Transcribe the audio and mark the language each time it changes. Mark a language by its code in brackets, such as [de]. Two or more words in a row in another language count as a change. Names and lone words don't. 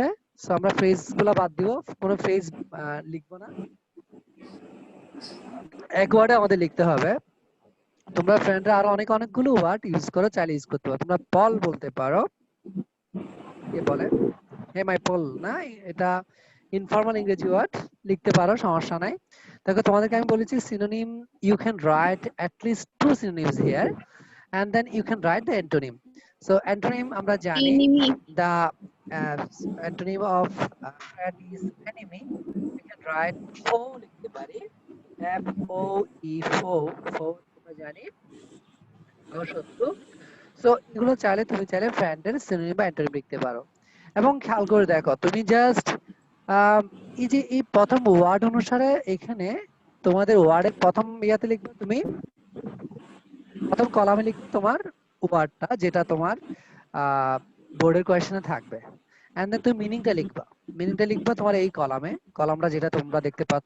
[bn] সো আমরা ফ্রেজ গুলো বাদ দিব, কোনো ফ্রেজ লিখবো না, এক ওয়ার্ডে আমাদের লিখতে হবে। তোমরা ফ্রেন্ডরা আরো অনেক অনেকগুলো ওয়ার্ড ইউজ করো, চাইলে ইউজ করতে পারো। তোমরা পল বলতে পারো, কে বলে, [en] hey my pal [bn] না, এটা ইনফর্মাল ইংরেজি ওয়ার্ড, লিখতে পারো, সমস্যা নাই। দেখো তোমাদেরকে আমি বলেছি সিনোনিম, [en] you can write at least two synonyms here and then you can write the antonym. So antonym [bn] আমরা জানি, [en] এনিমি। the antonym of friend is enemy. We can write foe [bn] লিখতে পারি, [en] f o e foe, foe [bn] আমরা জানি শত্রু। সো এগুলো চাইলে তুমি চাইলে ফ্রেন্ডের সিনোনিম বা অ্যান্টোনিম লিখতে পারো। এবং খেয়াল করে দেখো, তুমি জাস্ট এই যে এই প্রথম ওয়ার্ড অনুসারে এখানে তোমাদের ওয়ার্ডের প্রথম ইয়াতে লিখবে তুমি প্রথম কলামে লিখবে তোমার ওয়ার্ডটা যেটা তোমার বোর্ডের কোয়েশ্চেনে থাকবে, [en] and then [bn] তুমি মিনিংটা লিখবা তোমার এই কলামটা যেটা তোমরা দেখতে পাচ্ছ।